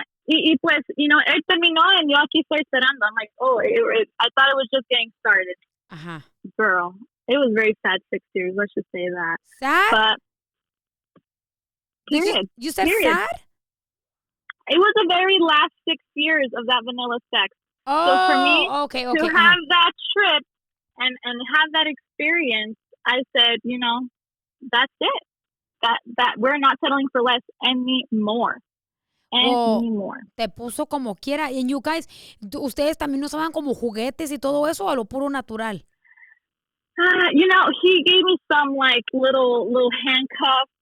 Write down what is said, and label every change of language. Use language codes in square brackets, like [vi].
[es] Y pues, él terminó and yo aquí estoy esperando. [en] I'm like, I thought it was just getting started. Uh-huh. Girl, it was very sad 6 years. Let's just say that. Sad? But, period. You said period. sad? It was the very last 6 years of that vanilla sex. Oh, so for me okay. to have that trip and have that experience, I said, that's it. That we're not settling for less anymore. Anymore. [es] Te puso como quiera. [en] And you guys, [es] ustedes también usaban como juguetes y todo eso, a lo puro natural. [en] He gave me some like little handcuffs.